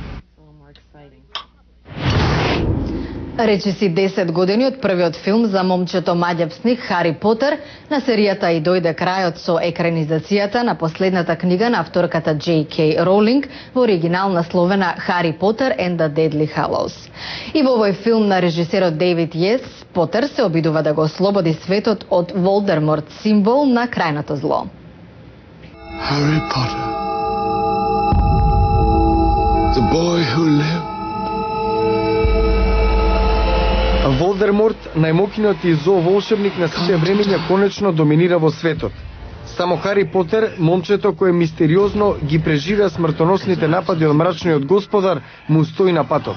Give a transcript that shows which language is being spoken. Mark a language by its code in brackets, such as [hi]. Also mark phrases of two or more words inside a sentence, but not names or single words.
[mk] Рече си 10 години од првиот филм за момчето маѓапсник Хари Потер, на серијата и дојде крајот со екранизацијата на последната книга на авторката J.K. Rowling во оригинал насловена Хари Потер and the Deadly Hallows. И во овој филм на режисерот Дейвид Йес, Потер се обидува да го ослободи светот од Волдеморт, символ на крајното зло. [en] Harry Potter. The boy who lived. [mk] Волдеморт, најмокниот и зло волшебник на сите времиња, конечно доминира во светот. Само Хари Потер, момчето кое мистериозно ги преживеа смртоносните напади од мрачниот господар, му стои на патот.